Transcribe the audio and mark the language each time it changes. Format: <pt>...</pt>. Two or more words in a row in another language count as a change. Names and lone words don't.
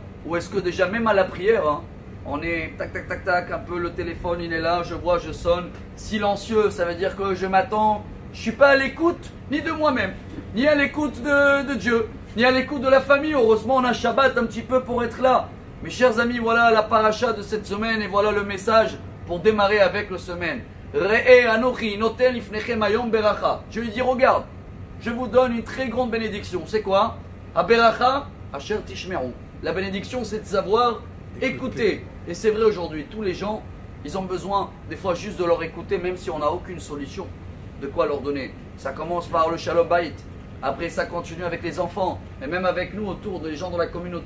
<fr>Ou est-ce que déjà, même à la prière, on est tac tac tac tac, un peu le téléphone il est là, je vois, je sonne, silencieux, ça veut dire que je m'attends, je ne suis pas à l'écoute ni de moi-même, ni à l'écoute de Dieu, ni à l'écoute de la famille. Heureusement on a Shabbat un petit peu pour être là. Mes chers amis, voilà la paracha de cette semaine et voilà le message pour démarrer avec la semaine.</fr> <he>ראה אנכי נותן לפניכם היום ברכה.</he> <fr>Je lui dis, regarde, je vous donne une très grande bénédiction. C'est quoi?</fr> <he>הברכה אשר תשמעו.</he> <fr>La bénédiction, c'est de savoir écouter. Et c'est vrai aujourd'hui, tous les gens, ils ont besoin des fois juste de leur écouter, même si on n'a aucune solution de quoi leur donner. Ça commence par le</fr> <he>שלום בית,</he> <fr>après ça continue avec les enfants, et même avec nous autour des gens de la communauté.</fr>